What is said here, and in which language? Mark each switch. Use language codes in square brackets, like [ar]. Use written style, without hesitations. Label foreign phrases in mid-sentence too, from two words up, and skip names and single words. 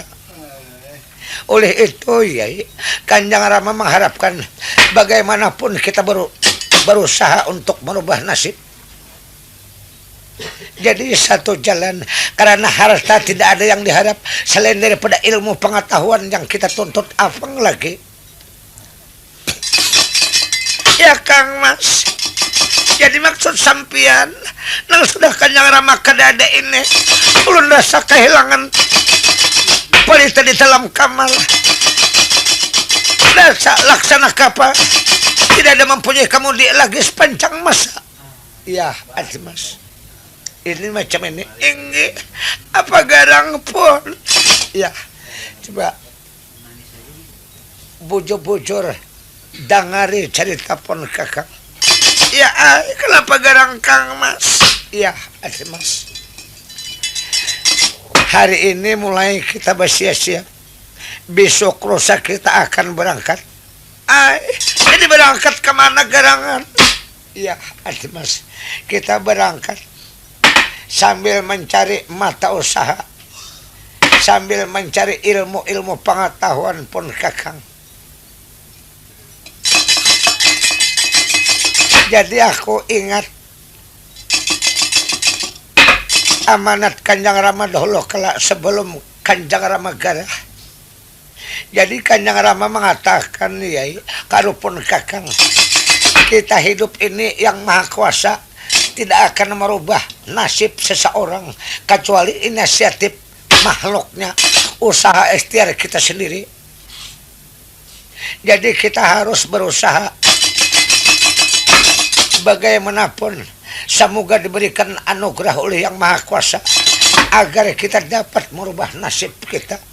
[bjn] Oleh itu ya, Kanjeng Rama mengharapkan bagaimanapun kita berusaha untuk merubah nasib. Jadi satu jalan, karena harta tidak ada yang diharap selain daripada ilmu pengetahuan yang kita tuntut apang lagi. Ya Kang Mas, jadi maksud sampian nang sudah Kanjeng Rama kadada ini ulun rasa kehilangan pelita di dalam kamar. Rasa laksana kapal tidak ada mempunyai kemudi lagi sepanjang masa. Ya Aji Mas, ini macam ini. Ini apa garang pun. Ya, coba bujur-bujur dangari cerita pun kakak. Ya, kenapa garang Kang Mas? Ya, Aji Mas. Hari ini mulai kita bersiap-siap. Besok lusa kita akan berangkat. Jadi berangkat kemana garangan? Ya, Aji Mas. Kita berangkat sambil mencari mata usaha, sambil mencari ilmu-ilmu pengetahuan pun kakang. Jadi aku ingat amanat Kanjeng Rama dahulu kala sebelum Kanjeng Rama garah. Jadi Kanjeng Rama mengatakan ya, karupun kakang, kita hidup ini yang maha kuasa tidak akan merubah nasib seseorang kecuali inisiatif makhluknya, usaha ikhtiar kita sendiri. Jadi kita harus berusaha bagaimanapun, semoga diberikan anugerah oleh Yang Maha Kuasa agar kita dapat merubah nasib kita.